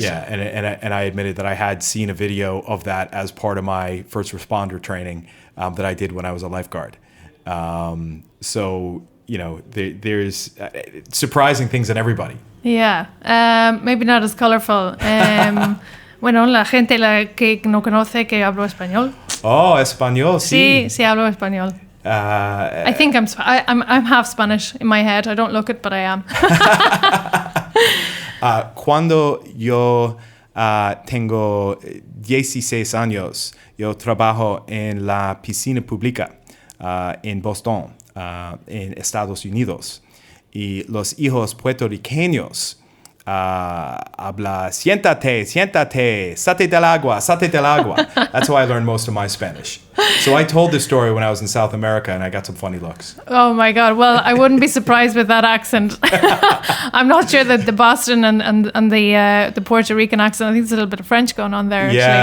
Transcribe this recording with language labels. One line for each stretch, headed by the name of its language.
English: Yeah, and I admitted that I had seen a video of that as part of my first responder training that I did when I was a lifeguard. So there's surprising things in everybody. Yeah, maybe not as colorful.
Spanish: Bueno, la gente que no conoce que hablo español. Oh, español, sí. Sí, hablo español.
English: I think I'm half Spanish in my head. I don't look it, but I am.
Spanish: Cuando yo tengo 16 años, yo trabajo en la piscina pública en Boston, en Estados Unidos. Y los hijos puertorriqueños habla, siéntate, sate del agua.
English: That's how I learned most of my Spanish. So I told this story when I was in South America, and I got some funny looks. Oh my God! Well, I wouldn't be surprised with that accent. I'm not sure that the Boston and the Puerto Rican accent. I think there's a little bit of French going on there. Yeah,